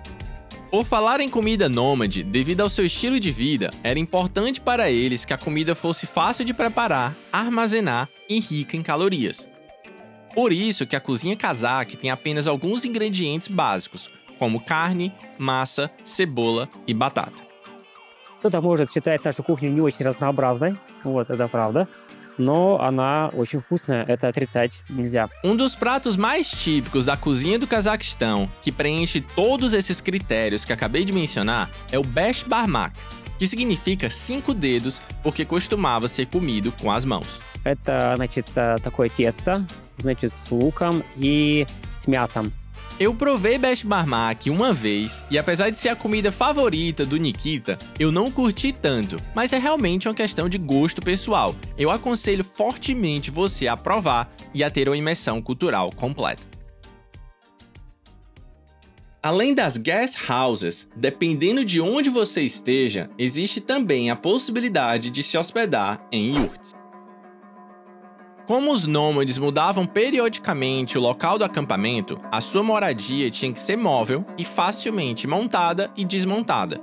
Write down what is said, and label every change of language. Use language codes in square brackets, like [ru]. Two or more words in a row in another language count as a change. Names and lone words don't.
[pt] Por falar em comida nômade, devido ao seu estilo de vida, era importante para eles que a comida fosse fácil de preparar, armazenar e rica em calorias. Por isso que a cozinha cazaque tem apenas alguns ingredientes básicos, como carne, massa, cebola e batata. [ru] Кто-то может считать нашу кухню не очень разнообразной, вот, это правда. Но она очень вкусная, это отрицать нельзя. [pt] Um dos pratos mais típicos da cozinha do Cazaquistão, que preenche todos esses critérios que acabei de mencionar, é o besh barmak, que significa 5 dedos, porque costumava ser comido com as mãos. [ru] Это, значит, такое тесто, значит, с луком и с мясом. [pt] Eu provei besh barmak uma vez, e apesar de ser a comida favorita do Nikita, eu não curti tanto, mas é realmente uma questão de gosto pessoal. Eu aconselho fortemente você a provar e a ter uma imersão cultural completa. Além das [en] guest houses, [pt] dependendo de onde você esteja, existe também a possibilidade de se hospedar em yurts. Como os nômades mudavam periodicamente o local do acampamento, a sua moradia tinha que ser móvel e facilmente montada e desmontada.